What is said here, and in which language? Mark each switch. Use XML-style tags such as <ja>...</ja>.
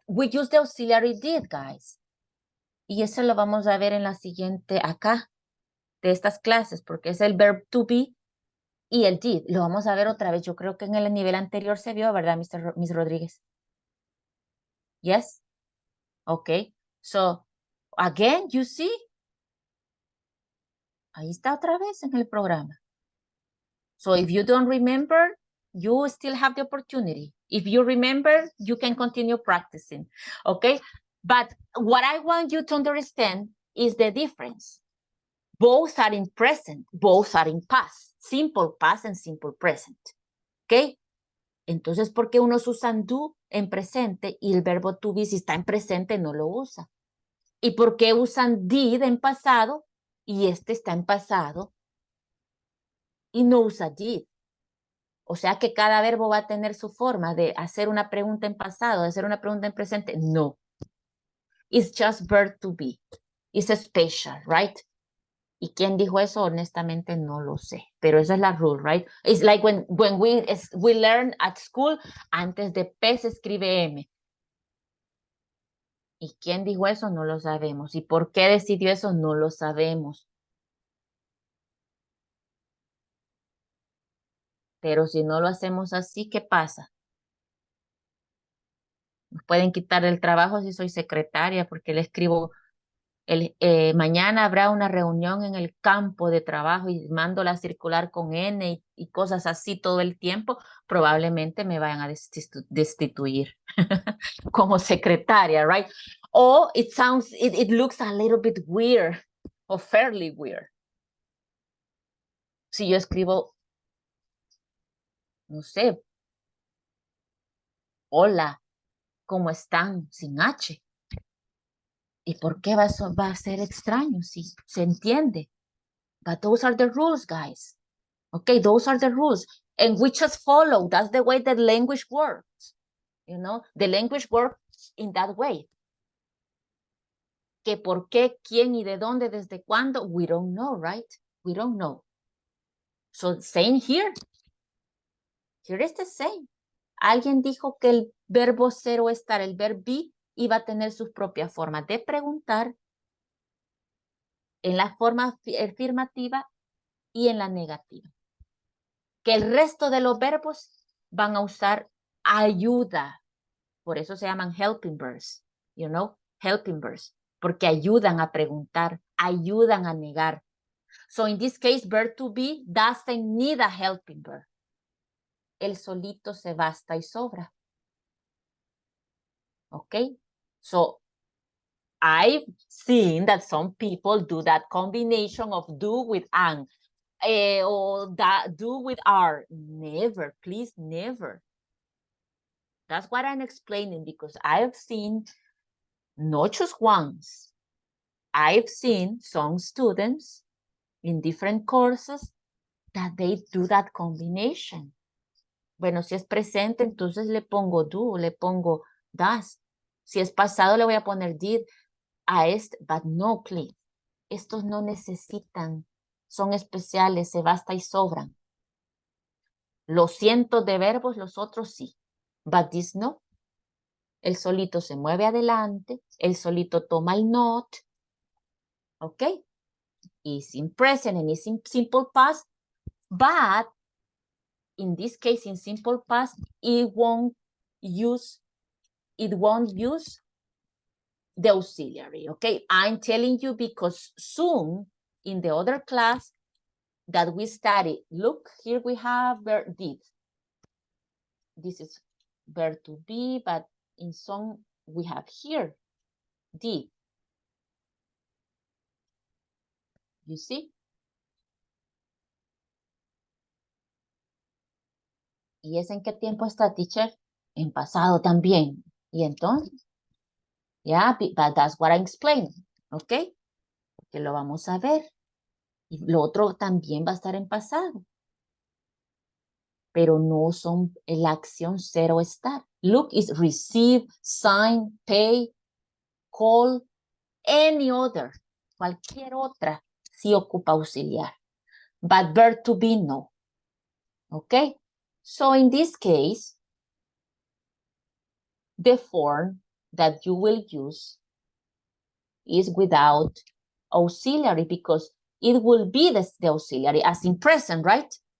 <en>We use the auxiliary did, guys.</en> <es>Y eso lo vamos a ver en la siguiente acá, de estas clases, porque es el verb to be y el did. Lo vamos a ver otra vez. Yo creo que en el nivel anterior se vio, ¿verdad, Miss Rodríguez?</es> <en>Yes? Okay. So, again, you see?</en> <es>Ahí está otra vez en el programa.</es> <en>So, if you don't remember, you still have the opportunity. If you remember, you can continue practicing. Okay? But what I want you to understand is the difference. Both are in present, both are in past. Simple past and simple present. ¿Ok?</en> <es>Entonces, ¿por qué unos usan do en presente y el verbo to be si está en presente no lo usa? ¿Y por qué usan did en pasado y este está en pasado y no usa did? O sea que cada verbo va a tener su forma de hacer una pregunta en pasado, de hacer una pregunta en presente.</es> <en>No. It's just verb to be. It's a special, right?</en> <es>¿Y quién dijo eso? Honestamente no lo sé, pero esa es la rule, right?</es> <en>It's like when we learn at school,</en> <es>antes de P se escribe M. ¿Y quién dijo eso? No lo sabemos. ¿Y por qué decidió eso? No lo sabemos. Pero si no lo hacemos así, ¿qué pasa? Nos pueden quitar el trabajo si soy secretaria porque le escribo Mañana habrá una reunión en el campo de trabajo y mando la circular con N y cosas así todo el tiempo, probablemente me vayan a destituir como secretaria, right?</es> <en>Or it looks a little bit weird or fairly weird.</en> <es>Si yo escribo, no sé, hola, ¿cómo están? Sin H. ¿Y por qué va a ser extraño si se entiende?</es> <en>But those are the rules, guys. Okay, those are the rules. And we just follow. That's the way that language works. You know, the language works in that way.</en> <es>Que por qué, quién y de dónde, desde cuándo,</es> <en>we don't know, right? We don't know. So same here. Here is the same.</en> <es>Alguien dijo que el verbo ser o estar, el verbo be, iba a tener sus propias formas de preguntar en la forma afirmativa y en la negativa. Que el resto de los verbos van a usar ayuda. Por eso se llaman helping verbs,</es> <en>you know, helping verbs,</en> <es>porque ayudan a preguntar, ayudan a negar.</es> <en>So in this case, verb to be doesn't need a helping verb.</en> <es>El solito se basta y sobra.</es> <en>Okay? So I've seen that some people do that combination of do with and, or that do with are. Never, please, never. That's what I'm explaining because I've seen, not just once, I've seen some students in different courses that they do that combination.</en> <es>Bueno, si es presente, entonces le pongo do, le pongo does. Si es pasado, le voy a poner did a este,</es> <en>but no, please.</en> <es>Estos no necesitan, son especiales, se basta y sobran. Los cientos de verbos, los otros sí,</es> <en>but this no.</en> <es>El solito se mueve adelante, el solito toma el not, ¿ok?</es> <en>Is in present and is in simple past, but in this case, in simple past, it won't use the auxiliary, okay? I'm telling you because soon in the other class that we study, look, here we have verb did. This is verb to be, but in some we have here did. You see?</en> <es>¿Y es en qué tiempo está, teacher? En pasado también. ¿Y entonces?</es> <en>Yeah, but that's what I'm explaining, ¿ok?</en> <es>Porque lo vamos a ver. Y lo otro también va a estar en pasado. Pero no son la acción ser o estar.</es> <en>Look is receive, sign, pay, call, any other.</en> <es>Cualquier otra sí ocupa auxiliar.</es> <en>But verb to be, no. ¿Ok? So in this case, the form that you will use is without auxiliary because it will be the auxiliary as in present, right?</en>